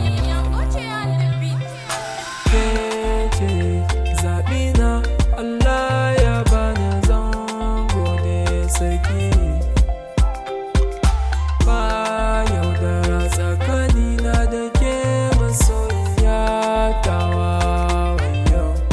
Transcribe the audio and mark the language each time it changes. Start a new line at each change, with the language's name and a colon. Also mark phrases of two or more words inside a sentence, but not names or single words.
Hausa: Yango ce
English: on the beat.
Hausa: Ke ce zaɓina, Allah ya bani zan gode sarki. Ba yaudara tsakanina da ke masoyiya tawa wayo.